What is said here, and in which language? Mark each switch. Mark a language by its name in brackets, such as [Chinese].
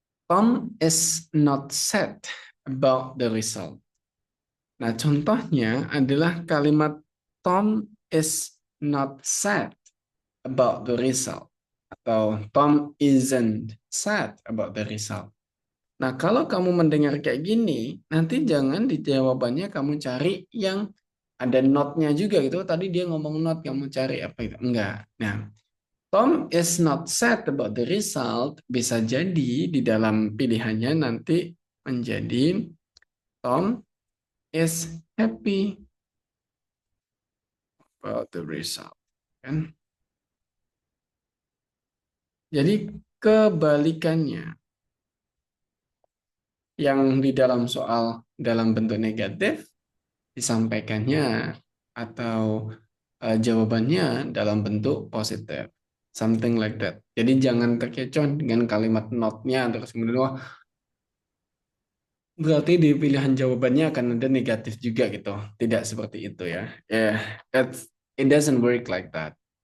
[English] Tom is not sad about the result. [Indonesian] Nah, contohnya adalah kalimat [English] Tom is not sad about the result. Atau Tom isn't sad about the result. [Indonesian] Nah, kalau kamu mendengar kayak gini, nanti jangan di jawabannya kamu cari yang ada not-nya juga gitu. Tadi dia ngomong not, kamu cari apa itu? Enggak. [English] Nah, Tom is not sad about the result. [Indonesian] Bisa jadi di dalam pilihannya nanti menjadi [English] Tom is happy about the result. [Indonesian] Kan? Jadi kebalikannya. Yang di dalam soal dalam bentuk negatif disampaikannya atau jawabannya dalam bentuk positif. [English] Something like that. [Indonesian] Jadi jangan terkecoh dengan kalimat not-nya terus kemudian wah berarti di pilihan jawabannya akan ada negatif juga gitu. Tidak seperti itu ya. [English] It doesn't work like that.